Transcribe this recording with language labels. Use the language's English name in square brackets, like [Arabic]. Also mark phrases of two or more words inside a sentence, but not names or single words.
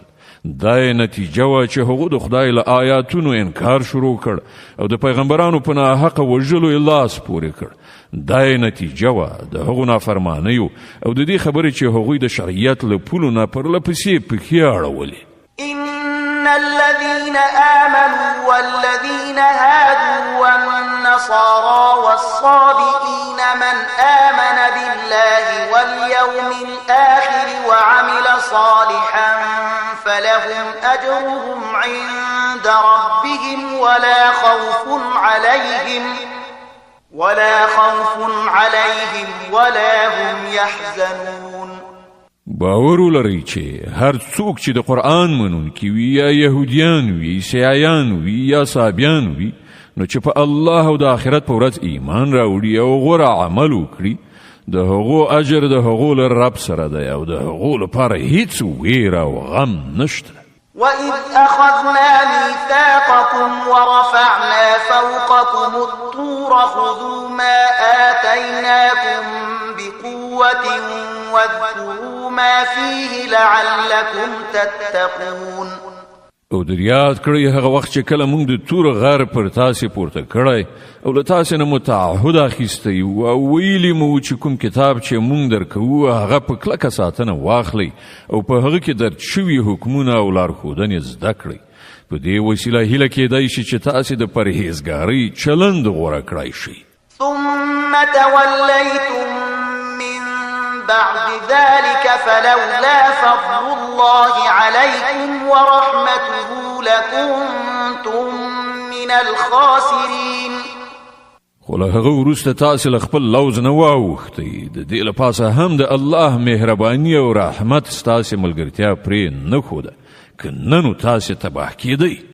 [Pashto] دا یې نتیجه وه چې هغو د خدای له آیاتونو انکار شروع کړ او د پیغمبرانو په ناحقه وژلو یې لاس پورې کړ. دا یې نتیجه وه د هغو نافرمانیو او د دې خبرې چې هغوی د شریعت له پولو نه پرله پسې پښې اړولې. [Arabic] إن الذين آمنوا والذين هادوا والنصارى والصابئين من آمن بالله واليوم الآخر وعمل صالحا فلهم أجرهم عند ربهم ولا خوف عليهم ولا هم يحزنون. [Pashto] باور ولرئ چې هر څوک چې د قرآن منونکي وي یا یهودیان وي، عیسایان وي یا صابیان وي، نو چې په الله او د آخرت په ورځ ایمان راوړي او غوره عمل وکړي، د هغو اجر د هغو له رب سره دی او د هغو لپاره هیڅ ویره او غم نشته. [Arabic] وإذ أخذنا ميثاقكم ورفعنا فوقكم الطور خذوا ما آتيناكم بقوة واذكروا ما فيه لعلكم تتقون. [Pashto] او در یاد کړئ هغه وخت چې کله موږ د تور غر پر تاسې پورته کړی او له تاسې نه مو تعهد اخیستی او ویلي مو چې کوم کتاب چې موږ درکوو هغه په کلکه ساتنه واخلئ او په هغه کې درج شوي حکمونه او لارښودنې زده کړئ. په دې وسیله هیله کیدای شي چې تاسې د پرهیزګارۍ چلند غوره کړای شئ. [Arabic] ثم توليتم من بعد ذلك فلولا فضل الله عليكم ورحمته لكنتم من الخاسرين. [Pashto] خو له هغه وروسته تاسې له خپل لوز نه واوښتئ. د دې له پاسه هم د الله مهرباني او رحمت ستاسې ملګرتیا پرې نه ښوده، که نه نو تاسې تباه کیدئ.